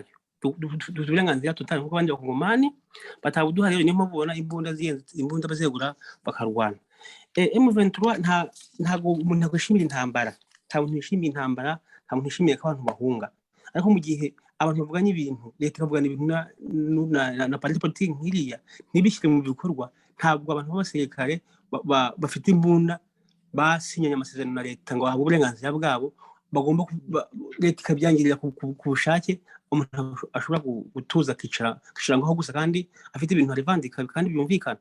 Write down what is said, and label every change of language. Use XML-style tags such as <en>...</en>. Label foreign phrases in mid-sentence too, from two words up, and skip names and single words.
<rw>Uburenganzira tutari kuko abandi bakongomani batabuduha. Rero niyo mpamvu ubona imbunda bazegura bakarwana. M23 ntago umuntu akwishimira intambara, nta muntu yishimiye intambara, nta muntu yishimiye ko abantu bahunga. Ariko mu gihe abantu bavuganye ibintu, leta ikavugana ibintu na</rw> <fr>parti politique</fr> <rw>nkiriya ntibishyire mu bikorwa, ntabwo abantu b'abasirikare bafite imbunda basinyanye amasezerano na leta ngo bahabwe uburenganzira bwabo, bagomba leta ikabyangirira ku bushake. Umuntu ashobora gutuza akicara ngaho gusa kandi afite ibintu arivandika kandi byumvikana.</rw>